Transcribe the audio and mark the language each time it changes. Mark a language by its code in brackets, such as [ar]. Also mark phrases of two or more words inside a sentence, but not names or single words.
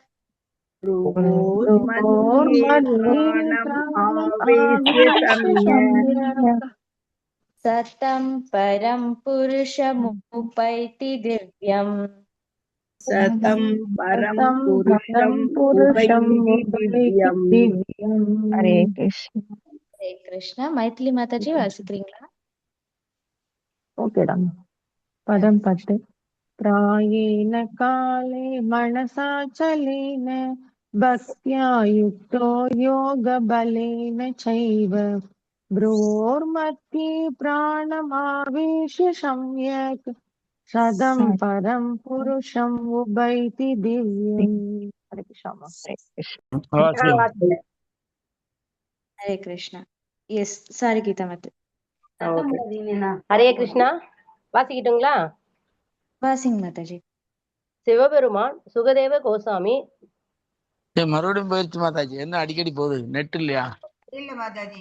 [sa] भ्रुवोर्मध्ये प्राणम् आवेश्य सम्यक् सतं परं पुरुषमुपैति दिव्यम् सतं परं पुरुषमुपैति दिव्यम् हरे कृष्ण. हरे कृष्ण. [ta] மைதிலி மாதாஜி வாசிக்கிறீங்களா? ஓகேடா. பதம் 10. [sa] प्रायेण काले मनसाचलेन भक्त्या युक्तो योगबलेन चैव भ्रुवोर्मध्ये प्राणमावेश्य सम्यक् सदं परं पुरुषम् उभैति दिव्यम्. हरे कृष्ण. हरे कृष्ण. [en] yes sorry [ta] கீதா மாதா. ஹரே கிருஷ்ணா. வாசிக்கிட்டுங்களா? வாசிங்க மாதாஜி. சிவபெருமான் சுகதேவ கோசாமி மறுபடியும் போயிருச்சு மாதாஜி. என்ன அடிக்கடி போகுது? நெட் இல்லையா? இல்ல மாதாஜி.